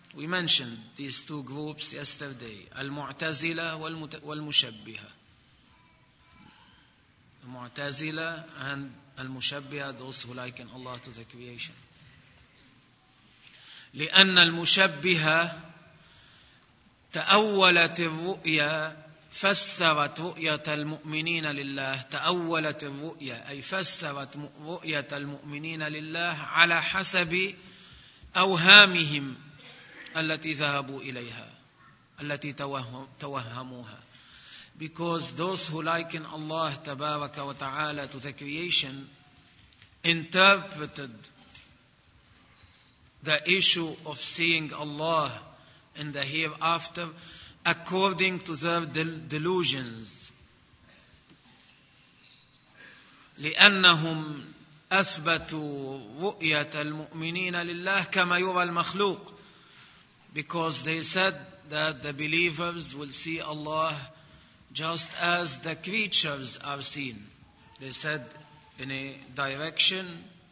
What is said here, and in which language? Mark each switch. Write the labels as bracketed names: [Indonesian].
[English] We mentioned these two groups yesterday. [Arabic] المعتزلة والمشبهة. [English] المعتزلة and المشبهة, those who liken Allah to the creation. [Arabic] لأن المشبهة تأولت الرؤية, فسرت رؤية المؤمنين لله, تأولت الرؤية أي فسرت رؤية المؤمنين لله على حسب أوهامهم التي ذهبوا إليها, التي توهموها. [English] Because those who liken Allah [Arabic] تبارك وتعالى [English] to the creation interpreted the issue of seeing Allah in the hereafter according to their delusions. [Arabic] لأنهم أثبتوا رؤية المؤمنين لله كما يرى المخلوق. [English] Because they said that the believers will see Allah just as the creatures are seen. They said in a direction.